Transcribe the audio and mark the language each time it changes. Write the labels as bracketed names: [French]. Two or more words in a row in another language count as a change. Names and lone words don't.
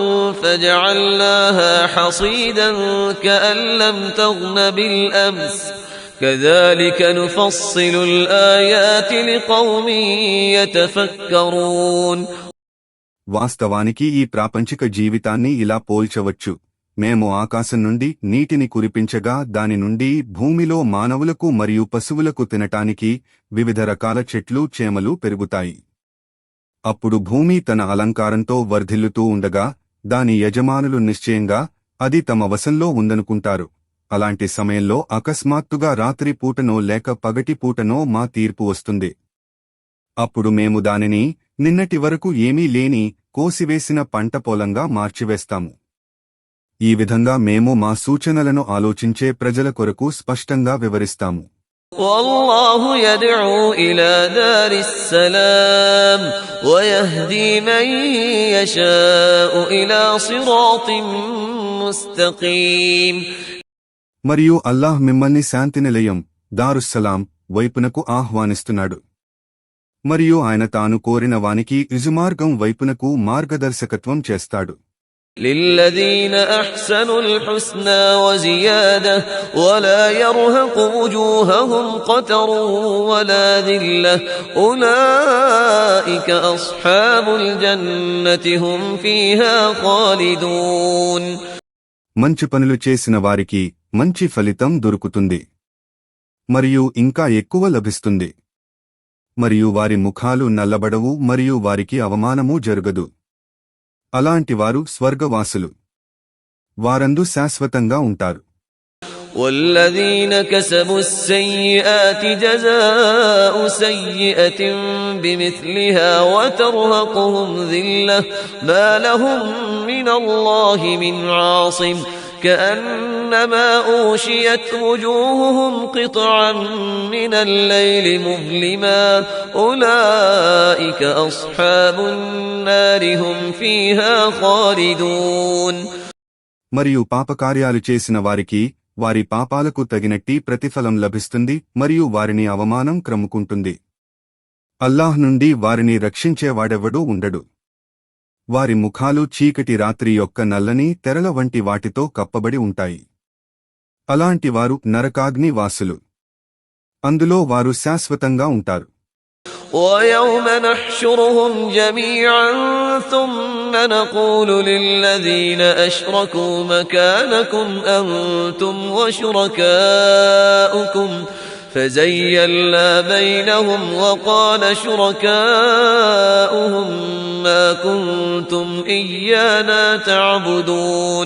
[Arabic] فجعلناها حصيدا كأن لم تغن بالأمس كذلك نفصل الآيات لقوم يتفكرون. [Telugu] వాస్తవానికి ఈ ప్రాపంచిక జీవితాన్ని ఇలా పోల్చవచ్చు. మేము ఆకాశం నుండి నీటిని కురిపించగా దాని నుండి భూమిలో మానవులకు మరియు పశువులకు తినటానికి వివిధ రకాల చెట్లు చేమలు పెరుగుతాయి. అప్పుడు భూమి తన అలంకారంతో వర్ధిల్లుతూ ఉండగా దాని యజమానులు నిశ్చయంగా అది తమ వశంలో ఉందనుకుంటారు. అలాంటి సమయంలో అకస్మాత్తుగా రాత్రి పూటనో లేక పగటి పూటనో మా తీర్పు వస్తుంది. అప్పుడు మేము దానిని నిన్నటి వరకు ఏమీ లేని కోసివేసిన పంట పొలంగా మార్చివేస్తాము. ఈ విధంగా మేము మా సూచనలను ఆలోచించే ప్రజల కొరకు స్పష్టంగా వివరిస్తాము. [Arabic] والله يدعو إلى دار السلام ويهدي من يشاء إلى صراط مستقيم. [Telugu] మరియు అల్లాహ్ మిమ్మల్ని శాంతి నిలయం దారుస్సలాం వైపునకు ఆహ్వానిస్తున్నాడు. మరియు ఆయన తాను కోరిన వానికి ఇజుమార్గం వైపునకు మార్గదర్శకత్వం చేస్తాడు. [Arabic] للذين أحسنوا الحسنى وزيادة ولا يرهق وجوههم قتر ولا ذلة أولئك أصحاب الجنة هم فيها خالدون. [Telugu] మంచి పనులు చేసిన వారికి మంచి ఫలితం దొరుకుతుంది మరియు ఇంకా ఎక్కువ లభిస్తుంది. మరియు వారి ముఖాలు నల్లబడవు మరియు వారికి అవమానమూ జరగదు. అలాంటివారు స్వర్గవాసులు. వారందు శాశ్వతంగా ఉంటారు. [Arabic] والذين كسبوا السيئات جزاء سيئة بمثلها وترهقهم ذلة ما لهم من الله من عاصم كأنما أوشيت وجوههم قطعا من الليل مظلما أولئك أصحاب النار هم فيها خالدون. [Telugu] మరియు పాపకార్యాలు చేసిన వారికి వారి పాపాలకు తగినట్టి ప్రతిఫలం లభిస్తుంది మరియు వారిని అవమానం క్రమ్ముకుంటుంది. అల్లాహ్ నుండి వారిని రక్షించేవాడెవడూ ఉండడు. వారి ముఖాలు చీకటి రాత్రి యొక్క నల్లని తెరల వంటి వాటితో కప్పబడి ఉంటాయి. అలాంటివారు నరకాగ్ని వాసులు. అందులో వారు శాశ్వతంగా ఉంటారు. [Arabic] وَيَوْمَ نَحْشُرُهُمْ جَمِيعًا ثُمَّ نَقُولُ لِلَّذِينَ أَشْرَكُوا مَكَانَكُمْ أَنْتُمْ وَشُرَكَاؤُكُمْ فَزَيَّلْنَا بَيْنَهُمْ وَقَالَ شُرَكَاؤُهُمْ مَا كُنْتُمْ إِيَّانَا تَعْبُدُونَ.